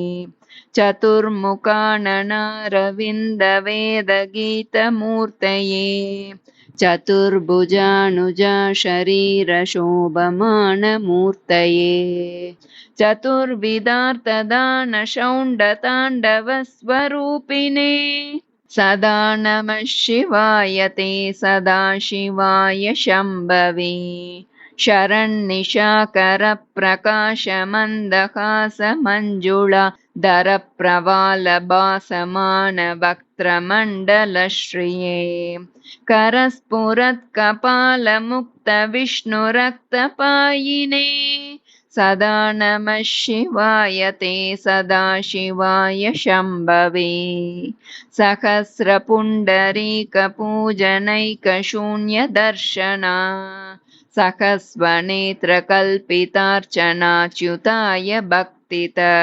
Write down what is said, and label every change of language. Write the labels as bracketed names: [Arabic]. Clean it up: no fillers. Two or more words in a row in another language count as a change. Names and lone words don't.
[Sanskrit] चतुर्मुखाननारविन्द वेद गीत मूर्तये चतुर्भुजानुजा शरीर शोभमान मूर्तये चतुर्विधार्थदान शौण्ड ताण्डव स्वरूपिणे सदा नमः शिवाय ते सदा शिवाय शम्भवे शरन्निशाकर प्रकाश मन्दहास मञ्जुळा दर प्रवाल भासमान वक्त्रमण्डलश्रिये करस्फुरत् कपाल मुक्त विष्णु रक्तपायिने सदा नमः शिवाय ते सदा शिवाय शम्भवे सहस्र पुण्डरीक पूजनैक शून्य दर्शना सहस्वनेत्र कल्पितार्चनाच्युताय भक्तित